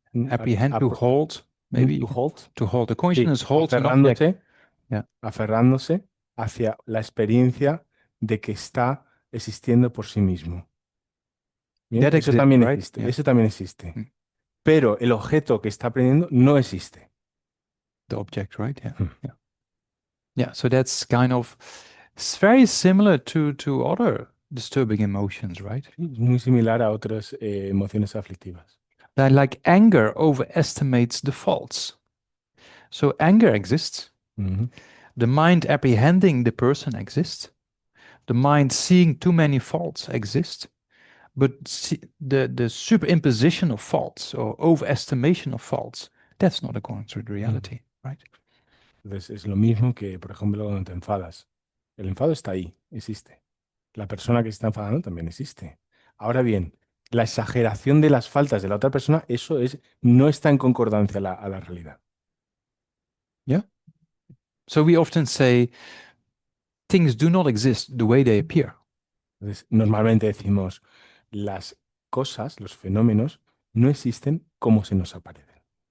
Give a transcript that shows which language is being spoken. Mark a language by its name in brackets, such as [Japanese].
[English] Apprehend to hold, maybe. to hold, To hold. The [Spanish] sí, [English] consciousness holds an object. [Spanish] aferrándose hacia la experiencia de que está existiendo por sí mismo. Bien, [English] That [Spanish] eso [English] exists, [Spanish] también [English] right? [Spanish] existe, [English] Yeah. [Spanish] eso también existe. Mm. Pero el objeto que está aprendiendo no existe. [English] The object, right? Yeah. Hmm. Yeah. Yeah. So that's kind of, it's very similar to other disturbing emotions, right? [Spanish] Es muy similar a otras emociones aflictivas. [English] That like anger overestimates the faults. So anger exists. Ujú. The mind apprehending the person exists. The mind seeing too many faults exists. But the superimposition of faults or overestimation of faults, that's not according to the reality, right? [Spanish] Entonces es lo mismo que, por ejemplo, cuando te enfadas. El enfado está ahí, existe. La persona que se está enfadando también existe. Ahora bien, la exageración de las faltas de la otra persona, eso no está en concordancia a la realidad. [English] So we often say things do not exist the way they appear. [Spanish] Entonces, normalmente decimos, las cosas, los fenómenos, no existen como se nos aparecen.